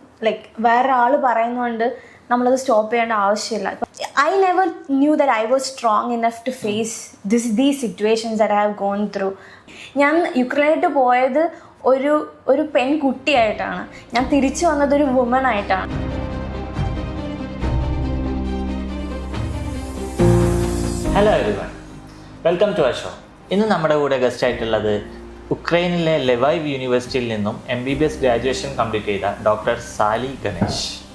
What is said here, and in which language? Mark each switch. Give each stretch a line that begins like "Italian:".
Malayalam: Like, വേറെ ആള് പറയുന്നതുകൊണ്ട് നമ്മളത് സ്റ്റോപ്പ് ചെയ്യേണ്ട ആവശ്യമില്ല.
English: I never knew that I was strong enough to face these situations that I have gone through.
Malayalam: ഞാൻ യുക്രൈനിലേക്ക് പോയത് ഒരു പെൺകുട്ടിയായിട്ടാണ്. ഞാൻ തിരിച്ചു വന്നത് ഒരു വുമൺ ആയിട്ടാണ്.
English: Hello everyone, welcome to our show.
Malayalam: ഇന്ന് നമ്മുടെ കൂടെ ഗസ്റ്റ് ആയിട്ടുള്ളത് ഉക്രൈനിലെ ലെവൈവ് യൂണിവേഴ്സിറ്റിയിൽ നിന്നും MBBS ഗ്രാജുവേഷൻ കംപ്ലീറ്റ് ചെയ്ത ഡോക്ടർ സാലി ഗണേഷ്.